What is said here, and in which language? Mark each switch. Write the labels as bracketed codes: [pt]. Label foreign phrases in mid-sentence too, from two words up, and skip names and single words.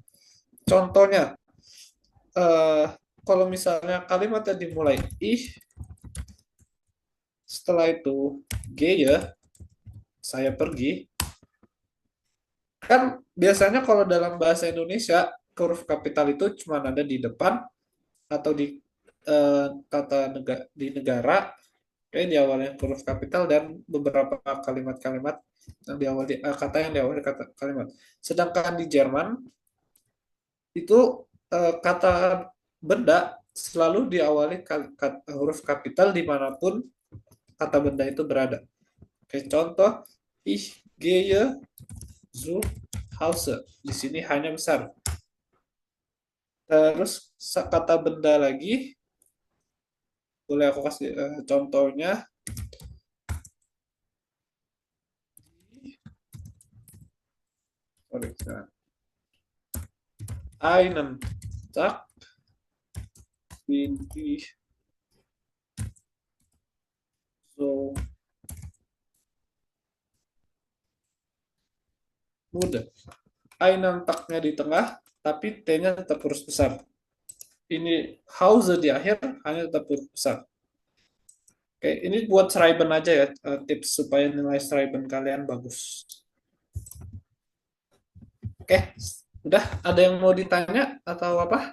[id] Contohnya, kalau misalnya kalimatnya dimulai ich, setelah itu gehe, saya pergi, kan biasanya kalau dalam bahasa Indonesia huruf kapital itu cuma ada di depan atau di di negara kayak diawali huruf kapital dan beberapa kalimat-kalimat yang diawali kata yang diawali kata kalimat. Sedangkan di Jerman itu kata benda selalu diawali huruf kapital dimanapun kata benda itu berada. Oke, contoh [de] ich gehe zu Hause. [id] Di sini hanya besar. Terus kata benda lagi, boleh aku kasih contohnya. [de] Einen Tag bin ich so muda. Einen Tag-nya [id] di tengah, tapi T-nya tetap huruf besar. Ini Hause di akhir hanya tetap huruf besar. Oke, ini buat Schreiben aja ya, tips supaya nilai Schreiben kalian bagus. Oke, udah ada yang mau ditanya atau apa?